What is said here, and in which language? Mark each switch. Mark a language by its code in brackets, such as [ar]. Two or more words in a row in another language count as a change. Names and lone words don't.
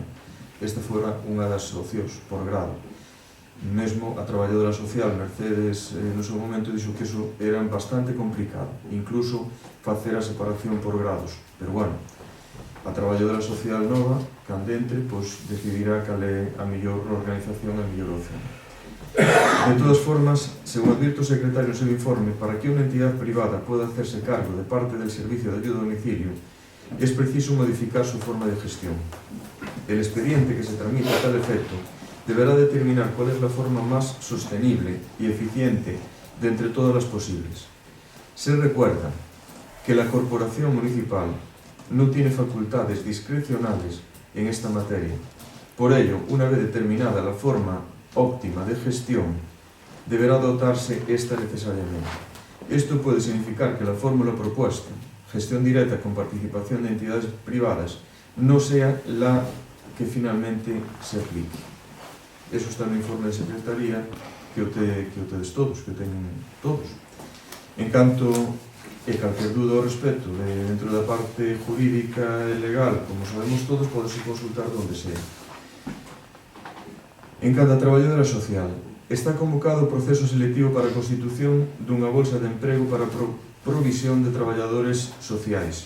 [gl] Esta fora unha das opcións, por grado. Mesmo a traballadora social Mercedes no seu momento dixo que iso era bastante complicado, incluso facer a separación por grados. Pero bueno, a traballadora social nova, candente, pois decidirá cal é a mellor organización e a mellor opción. De todas formas, según advirte o secretario no seu informe, para que unha entidade privada poda [es] hacerse cargo de parte del servicio de ayuda a domicilio, es preciso modificar su forma de gestión. El expediente que se tramita a tal efecto deberá determinar cuál es la forma más sostenible y eficiente de entre todas las posibles. Se recuerda que la corporación municipal no tiene facultades discrecionales en esta materia. Por ello, una vez determinada la forma óptima de gestión, deberá dotarse esta necesariamente. Esto puede significar que la fórmula propuesta, gestión directa con participación de entidades privadas, no sea la que finalmente se aplique. [gl] Eso está no informe de secretaría que o tedes todos, que o teñen todos. En canto e calquer duda ao respecto dentro da parte jurídica e legal, como sabemos todos, podese consultar [es] donde sea. [gl] En canto a traballadora social, está convocado o proceso selectivo para a constitución dunha bolsa de emprego para a provisión de traballadores sociais.